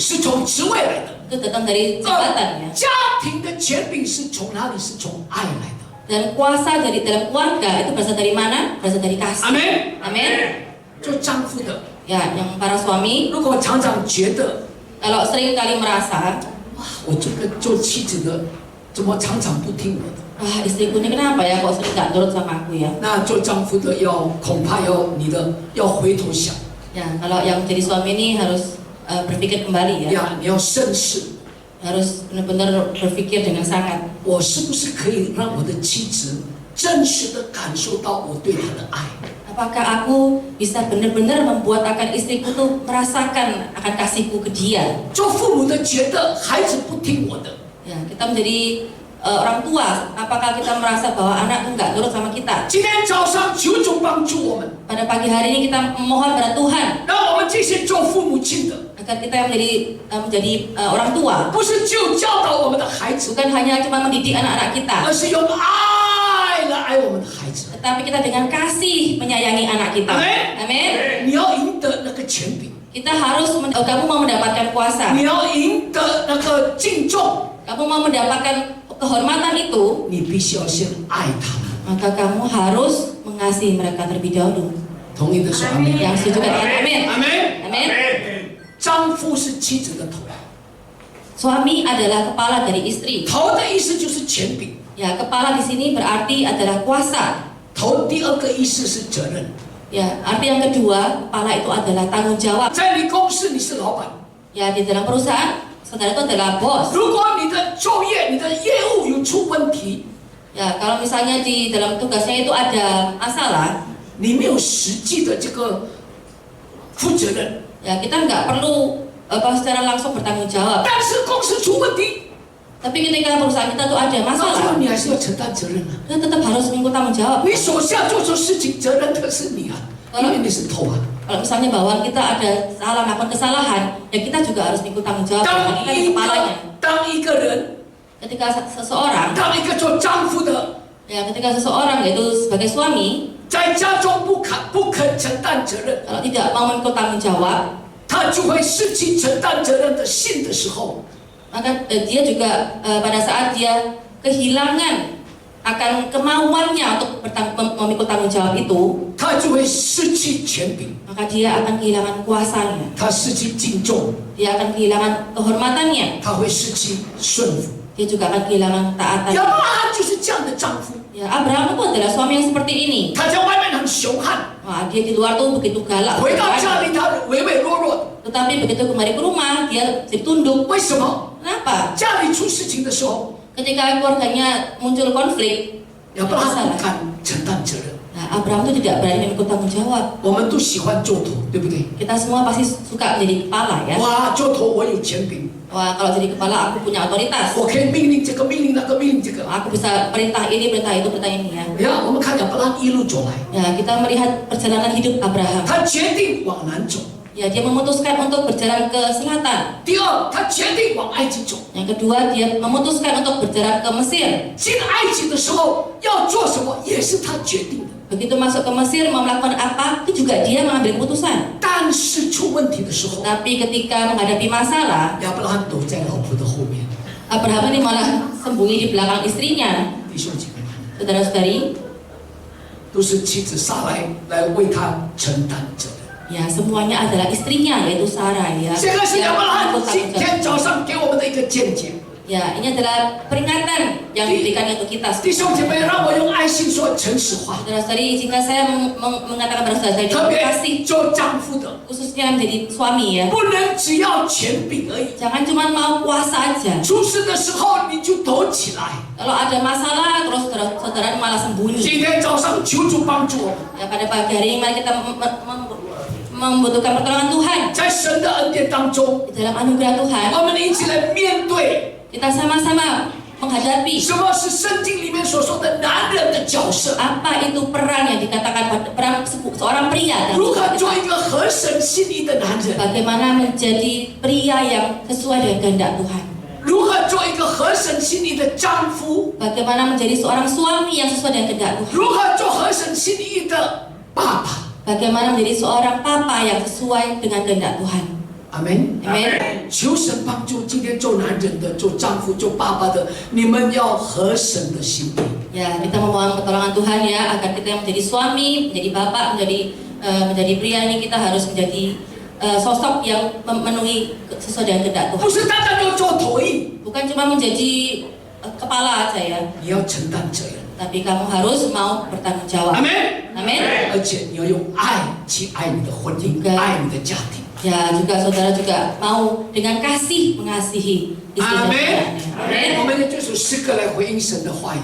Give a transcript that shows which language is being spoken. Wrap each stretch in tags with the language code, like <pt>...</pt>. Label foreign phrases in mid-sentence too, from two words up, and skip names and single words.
<zh>是从职位来的。</zh> <id>itu datang dari jabatan ya.</id> <zh>家庭的权柄是从哪里？是从爱来的。</zh> <id>Dan kuasa dari dalam keluarga itu berasal dari mana? Berasal dari</id> <zh>阿</zh> <id>kasih.</id> <zh>门。</zh> <id>Amin.</id> <zh>做丈夫的，</zh> <id>Ya, yang para suami</id> <zh>如果常常觉得，</zh> <id>kalau sering kali merasa,</id> <zh>哇，我这个做妻子的怎么常常不听我的？</zh> <id>istriku ini kenapa ya kok sering nggak nurut sama aku ya?</id> <zh>那做丈夫的恐怕你要回头想，</zh> <id>Ya, kalau yang jadi suami ini harus berpikir kembali ya.</id> <zh>你要慎视，</zh> <id>Harus benar-benar berpikir dengan sangat.</id> <zh>我是不是可以让我的妻子真实的感受到我对她的爱？</zh> <id>Apakah aku bisa benar-benar membuat akan istriku tuh merasakan akan kasihku ke dia?</id> <zh>做父母的觉得孩子不听我的，</zh> <id>Ya, kita menjadi orang tua, apakah kita merasa bahwa anakku nggak nurut sama kita?</id> <zh>今天早上求主帮助我们，</zh> <id>Pada pagi hari ini kita memohon pada Tuhan</id> <zh>让我们这些做父母亲的，</zh> <id>agar kita yang menjadi orang tua</id> <zh>不是就教导我们的孩子，</zh> <id>bukan hanya cuma mendidik anak-anak kita,</id> <zh>而是用爱来爱我们的孩子。</zh> <id>tetapi kita dengan kasih menyayangi anak kita. Amin. Amin.</id> <zh>你要赢得那个权柄，</zh> <id>Kita harus kamu mau mendapatkan kuasa,</id> <zh>你要赢得那个敬重，</zh> <id>kamu mau mendapatkan kehormatan itu,</id> <zh>你必须要先爱他们。</zh> <id>maka kamu harus mengasihi mereka terlebih dahulu.</id> <zh>同意的说阿门。</zh> <id>Yang setuju katakan amin.</id> <zh>阿门。</zh> <id>Amin.</id> <zh>丈夫是妻子的头，</zh> <id>Suami adalah kepala dari istri.</id> <zh>头的意思就是权柄，</zh> <id>Ya, kepala di sini berarti adalah kuasa.</id> <zh>头第二个意思是责任。</zh> <id>Ya, arti yang kedua, kepala itu adalah tanggung jawab.</id> <zh>在你公司你是老板，</zh> <id>Ya, di dalam perusahaan, saudara itu adalah bos.</id> <zh>如果你的作业、你的业务有出问题，</zh> <id>Ya, kalau misalnya di dalam tugasnya itu ada masalah,</id> <zh>你没有实际的这个负责任，</zh> <id>ya kita nggak perlu secara langsung bertanggung jawab.</id> <zh>但是公司出问题，</zh> <id>Tapi ketika perusahaan kita tuh ada</id> <zh>那时候</zh> <id>masalah,</id> <zh>你还是要承担责任啊。</zh> <id>kita tetap harus mengikut tanggung jawab.</id> <zh>你手下做错事情，责任的是你啊，因为你是头啊。</zh> <id>Kalau misalnya bahwa kita ada salah melakukan kesalahan, ya kita juga harus mengikut tanggung jawab. Karena kita kepalanya.</id> <zh>当一个人，</zh> <id>Ketika seseorang,</id> <zh>当一个做丈夫的，</zh> <id>ya ketika seseorang yaitu sebagai suami,</id> <zh>在家中不肯承担责任，</zh> <id>kalau tidak mau mengikut tanggung jawab,</id> <zh>他就会失去承担责任的心的时候，</zh> <id>maka dia juga pada saat dia kehilangan akan kemauannya untuk memikul tanggung jawab itu,</id> <zh>他就会失去权柄，</zh> <id>maka dia akan kehilangan kuasanya,</id> <zh>他失去敬重，</zh> <id>dia akan kehilangan kehormatannya,</id> <zh>他会失去顺服。</zh> <id>dia juga akan kehilangan</id> <zh>亚</zh> <id>taatan.</id> <zh>伯拉罕就是这样的丈夫，</zh> <id>Ya, Abraham itu adalah suami yang seperti ini.</id> <zh>他在外面很凶悍，</zh> <id>Wah, dia di luar tuh begitu galak,</id> <zh>回到家里他唯唯诺诺。</zh> <id>tetapi begitu kembali ke rumah dia jadi tunduk.</id> <zh>为什么？</zh> <id>Kenapa?</id> <zh>家里出事情的时候，</zh> <id>Ketika keluarganya muncul konflik,</id> <zh>亚伯拉罕</zh> <id>masalah.</id> <zh>不敢承担责任。</zh> <id>Nah, Abraham itu tidak berani memikul tanggung jawab.</id> <zh>我们都喜欢做头，对不对？</zh> <id>Kita semua pasti suka menjadi kepala ya.</id> <zh>哇，做头我有权柄，</zh> <id>Wah, kalau jadi kepala aku punya otoritas.</id> <zh>我可以命令这个，命令那个，命令这个。</zh> <id>Aku bisa perintah ini, perintah itu, perintah ini ya.</id> <zh>呀，我们看亚伯拉罕一路走来，</zh> <id>Ya, kita melihat perjalanan hidup Abraham.</id> <zh>他决定往南走；</zh> <id>Ya, dia memutuskan untuk berjalan ke selatan.</id> <zh>第二，他决定往埃及走。</zh> <id>Yang kedua, dia memutuskan untuk berjalan ke Mesir.</id> <zh>进埃及的时候要做什么，也是他决定的。</zh> <id>Begitu masuk ke Mesir mau melakukan apa, itu juga dia mengambil keputusan.</id> <zh>但是出问题的时候，</zh> <id>Tapi ketika menghadapi masalah,</id> <zh>亚伯拉罕躲在老婆的后面。</zh> <id>Abraham ini malah sembunyi di belakang istrinya.</id> <zh>弟兄姐妹们，</zh> <id>Saudara-saudari,</id> <zh>都是妻子撒来为他承担责任。</zh> <id>ya semuanya adalah istrinya yaitu Sarah ya.</id> <zh>这个是亚伯拉罕</zh> <id>Yang</id> <zh>今</zh> <id>bertanggung jawab.</id> <zh>天早上给我们的一个见解。</zh> <id>Ya, ini adalah peringatan yang diberikan untuk kita.</id> <zh>弟兄姐妹，让我用爱心说诚实话，</zh> <id>Saudara-saudari, jika saya mengatakan pada saudara-saudari</id> <zh>特</zh> <id>terima</id> <zh>别</zh> <id>kasih</id> <zh>做丈夫的，</zh> <id>khususnya menjadi suami ya.</id> <zh>不能只要权柄而已。</zh> <id>Jangan cuma mau kuasa aja.</id> <zh>出事的时候你就抖起来。</zh> <id>Kalau ada masalah terus saudara malah sembunyi.</id> <zh>今天早上求主帮助我们，</zh> <id>Ya, pada pagi hari ini mari kita membutuhkan pertolongan Tuhan.</id> <zh>在神的恩典当中，</zh> <id>Di dalam anugerah Tuhan,</id> <zh>我们一起来面对</zh> <id>kita sama-sama menghadapi</id> <zh>什么是圣经里面所说的男人的角色，</zh> <id>apa itu peran yang dikatakan peran seorang pria dalam</id> <zh>如何</zh> <id>kehidupan</id> <zh>做</zh> <id>kita.</id> <zh>一个合神心意的男人，</zh> <id>Bagaimana menjadi pria yang sesuai dengan kehendak Tuhan.</id> <zh>如何做一个合神心意的丈夫，</zh> <id>Bagaimana menjadi seorang suami yang sesuai dengan kehendak Tuhan.</id> <zh>如何做合神心意的爸爸。</zh> <id>Bagaimana menjadi seorang papa yang sesuai dengan kehendak Tuhan.</id> <zh>阿门。</zh> <id>Amin.</id> <zh>求神帮助今天做男人的、做丈夫、做爸爸的，你们要合神的心意。</zh> <id>Ya, kita memohon pertolongan Tuhan ya agar kita yang menjadi suami, menjadi bapak, menjadi pria ini kita harus menjadi sosok yang memenuhi sesuai dengan kehendak Tuhan.</id> <zh>不是单单要做头意，</zh> <id>Bukan cuma menjadi kepala aja ya.</id> <zh>你要承担责任。</zh> <id>Tapi kamu harus mau bertanggung jawab.</id> <zh>阿门。</zh> <id>Amin.</id> <zh>而且你要用爱去爱你的婚姻，</zh> <id>Juga.</id> <zh>爱你的家庭。</zh> <id>Ya, juga saudara juga mau dengan kasih mengasihi istri dan</id> <zh>阿门。</zh> <id>anaknya. Amin.</id> <zh>我们用这首诗歌来回应神的话语。</zh>